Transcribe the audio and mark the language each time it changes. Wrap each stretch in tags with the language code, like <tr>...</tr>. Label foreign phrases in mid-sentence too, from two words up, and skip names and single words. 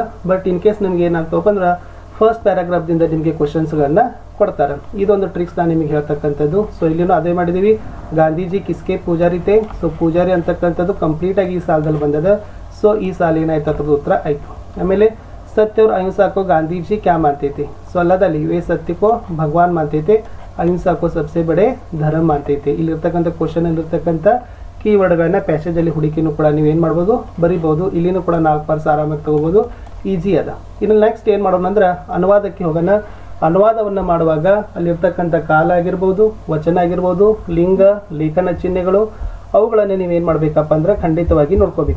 <en>but in case</en> <kn>ನಿಮ್ಗೆ ಏನಾಗ್ತವಪ್ಪ ಅಂದ್ರೆ</kn> <en>first paragraph-dinda</en> <kn>ನಿಮಗೆ ಕ್ವಶನ್ಸ್ಗಳನ್ನ ಕೊಡ್ತಾರೆ. ಇದೊಂದು ಟ್ರಿಕ್ಸ್ ನಾನು ನಿಮಗೆ ಹೇಳ್ತಕ್ಕಂಥದ್ದು. ಸೊ ಇಲ್ಲಿನೂ ಅದೇ ಮಾಡಿದ್ದೀವಿ.</kn> <hi>गांधीजी किसके पुजारी थे.</hi> <kn>ಸೊ ಪೂಜಾರಿ ಅಂತಕ್ಕಂಥದ್ದು ಕಂಪ್ಲೀಟಾಗಿ ಈ ಸಾಲದಲ್ಲಿ ಬಂದದ. ಸೊ ಈ ಸಾಲ ಏನಾಯ್ತು ಅದ್ರದ್ದು ಉತ್ತರ ಆಯಿತು.</kn> <hi>ಆಮೇಲೆ ಸತ್ಯ और अहिंसा को गांधी जी क्या मानते थे.</hi> <kn>ಸೊ ಅಲ್ಲದಲ್ಲಿ</kn> <hi>वे सत्य को भगवान मानते थे, अहिंसा को सबसे बड़े धर्म मानते थे.</hi> <kn>ಇಲ್ಲಿರ್ತಕ್ಕಂಥ ಕ್ವಶನಲ್ಲಿರ್ತಕ್ಕಂಥ ಕೀವರ್ಡ್ಗಳನ್ನ ಪ್ಯಾಸೇಜಲ್ಲಿ ಹುಡುಕಿನೂ ಕೂಡ ನೀವೇನು ಮಾಡ್ಬೋದು, ಬರಿಬೋದು. ಇಲ್ಲಿನೂ ಕೂಡ 4 ಮಾರ್ಕ್ಸ್ ಆರಾಮಾಗಿ ತೊಗೋಬೋದು, ಈಸಿ ಅದ. ಇನ್ನು ನೆಕ್ಸ್ಟ್ ಏನು ಮಾಡೋಣ ಅಂದ್ರೆ ಅನುವಾದಕ್ಕೆ ಹೋಗೋಣ. ಅನುವಾದವನ್ನು ಮಾಡುವಾಗ ಅಲ್ಲಿರ್ತಕ್ಕಂಥ ಕಾಲ ಆಗಿರ್ಬೋದು, ವಚನ ಆಗಿರ್ಬೋದು, ಲಿಂಗ, ಲೇಖನ ಚಿಹ್ನೆಗಳು ಅವುಗಳನ್ನು ನೀವೇನು ಮಾಡಬೇಕಪ್ಪ ಅಂದ್ರೆ ಖಂಡಿತವಾಗಿ ನೋಡ್ಕೋಬೇಕು.</kn>